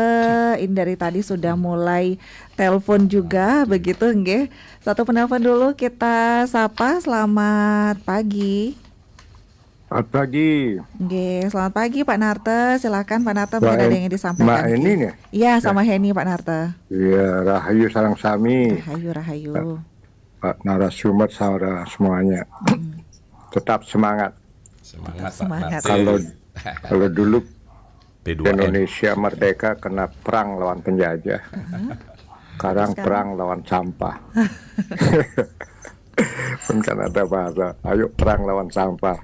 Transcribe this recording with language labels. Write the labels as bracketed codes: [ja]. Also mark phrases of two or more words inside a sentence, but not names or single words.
[id] Ini dari tadi sudah mulai telepon juga begitu nggih. Satu penelpon dulu kita sapa. Selamat pagi. Selamat pagi. Oke, selamat pagi Pak Narte. Silakan Pak Narte, mungkin ada yang ingin disampaikan. Mbak Eni nih? Iya, sama Heni Pak Narte. Iya, [ban] Rahayu sareng sami. [id] Rahayu. Pak narasumber saudara semuanya. Tetap semangat. Semangat. Kalau dulu P2M. Indonesia merdeka kena perang lawan penjajah. Sekarang perang lawan sampah. Kan ada bahasa, ayo perang lawan sampah.